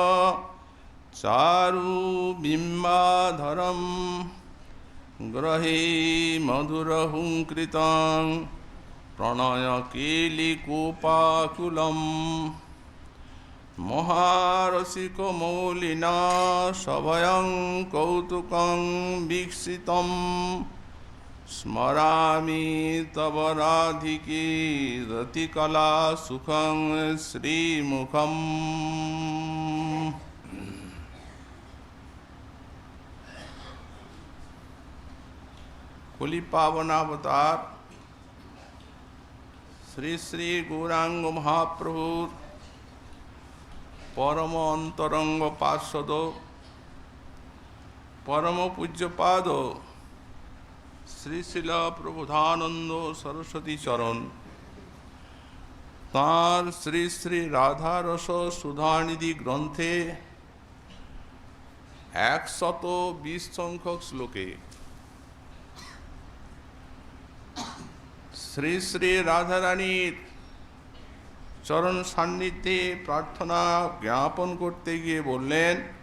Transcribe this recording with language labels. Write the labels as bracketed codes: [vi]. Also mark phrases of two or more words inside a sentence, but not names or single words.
[sa] चारु बिंबाधरं ग्रहे मधुरहुंकृतं प्रणय केलिकोपाकुलं महारसिकमौलिना सभयं कौतुकं वीक्षितम् स्मरामि तव राधिके रतिकला सुखं श्रीमुखम् [bn] কুলী পাবনাবতার শ্রী শ্রী গৌরাঙ্গ মহাপ্রভু পরম অন্তরঙ্গ পার্ষদ পরম পূজ্যপাদ শ্রী শিল প্রবোধানন্দ সরস্বতী চরণ তাঁর শ্রী শ্রী রাধারস সুধানিধি গ্রন্থে 120 সংখ্যক শ্লোকে শ্রী শ্রী রাধারানীর চরণ সান্নিধ্যে প্রার্থনা জ্ঞাপন করতে গিয়ে বললেন,